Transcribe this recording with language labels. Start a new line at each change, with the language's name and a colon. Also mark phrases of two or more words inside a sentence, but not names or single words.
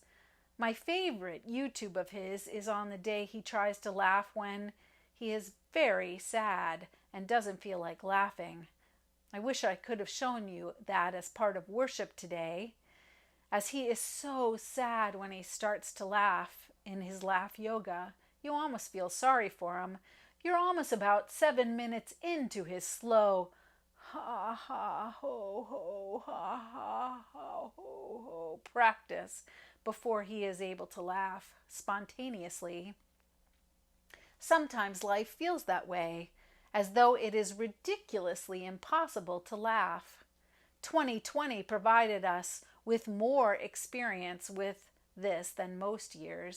English: My favorite YouTube of his is on the day he tries to laugh when he is very sad and doesn't feel like laughing. I wish I could have shown you that as part of worship today, as he is so sad when he starts to laugh in his Laugh Yoga. You almost feel sorry for him. You're almost about 7 minutes into his slow ha ha ho ho ha ha ho ho practice before he is able to laugh spontaneously. Sometimes life feels that way, as though it is ridiculously impossible to laugh. 2020 provided us with more experience with this than most years.